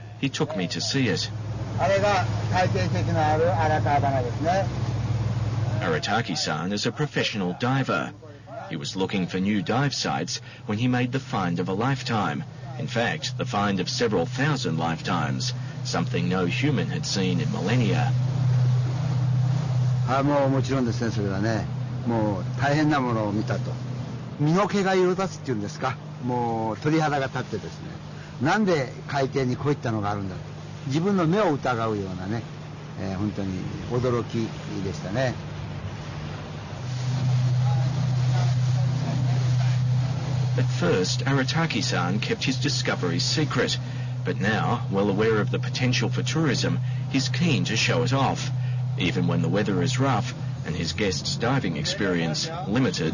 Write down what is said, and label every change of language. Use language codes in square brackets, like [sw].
[en] He took me to see it. Arataki-san is a professional diver. He was looking for new dive sites when he made the find of a lifetime. In fact, the find of several thousand lifetimes, something no human had seen in millennia. [ja] もちろんですね、それはね、もう大変なものを見たと。身の毛が色立つっていうんですか、もう鳥肌が立ってですね、なんで海底にこういったのがあるんだと、自分の目を疑うようなね、本当に驚きでしたね。 [en] At first, Arataki-san kept his discoveries secret, but now, well aware of the potential for tourism, he's keen to show it off, even when the weather is rough and his guests' diving experience limited.